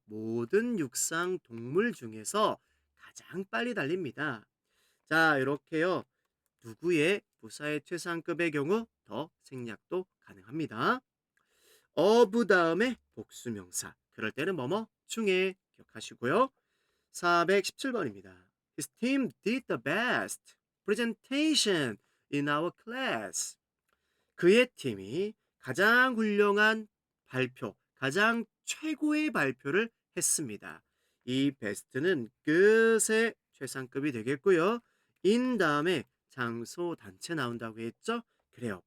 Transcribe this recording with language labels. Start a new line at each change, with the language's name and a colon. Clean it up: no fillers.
Korean: 모든 육상 동물 중에서 가장 빨리 달립니다. 자, 이렇게요. 누구의 부사의 최상급의 경우 더 생략도 가능합니다. of 다음에 복수명사. 그럴 때는 뭐뭐 중에 기억하시고요. 417번입니다.
English: His team did the best presentation in our class.
Korean: 그의 팀이 가장 훌륭한 발표, 가장 최고의 발표를 했습니다. 이 best는 끝의 최상급이 되겠고요. in 다음에 장소, 단체 나온다고 했죠? 그래요.